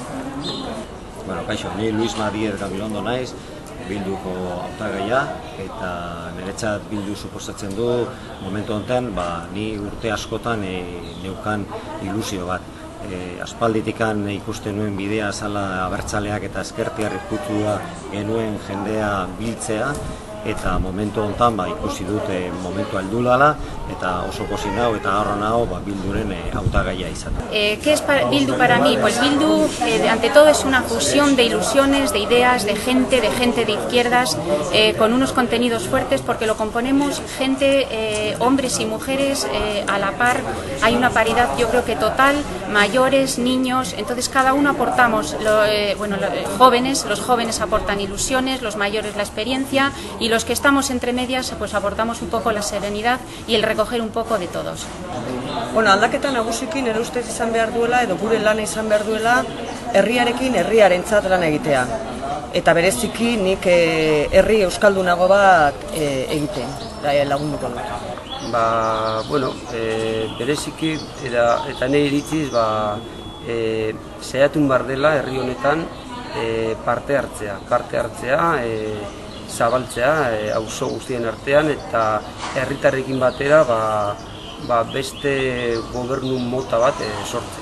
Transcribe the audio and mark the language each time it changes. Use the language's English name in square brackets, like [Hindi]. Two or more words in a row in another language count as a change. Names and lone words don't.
[Basque] Kaixo, ni Luis Madiez Gabilondo naiz, Bilduko hautagaia, eta niretzat Bildu suposatzen du momentu honetan ni urte askotan neukan ilusio bat. Aspalditikan ikusten nuen bidea zala abertzaleak eta ezkertiar ikutua genuen jendea biltzea, eta momentu honetan ikusi dute momentu heldu dela, eta oso pozik nau eta harro nau Bilduren hautagaia izaten. [Spanish] ¿Qué es Bildu para mí? Pues Bildu, ante todo, es una fusión de ilusiones, de ideas, de gente de izquierdas, con unos contenidos fuertes, porque lo componemos gente, hombres y mujeres a la par. Hay una paridad, yo creo que total, mayores, niños, entonces cada uno aportamos, los jóvenes aportan ilusiones, los mayores la experiencia, y los que estamos entre medias pues aportamos un poco la serenidad y el recoger un poco de todos. [Basque] Aldaketa nagusiki nire ustez izan behar duela, edo gure lana izan behar duela, herriarekin herriarentzat lan egitea. Eta bereziki nik herri euskaldunago bat egiten, lagunduko dut. bueno, bereziki eta nire iritziz saiatu behar dela herri honetan parte hartzea, zabaltzea auzo guztien artean eta herritarrekin batera beste gobernu mota bat sortzea.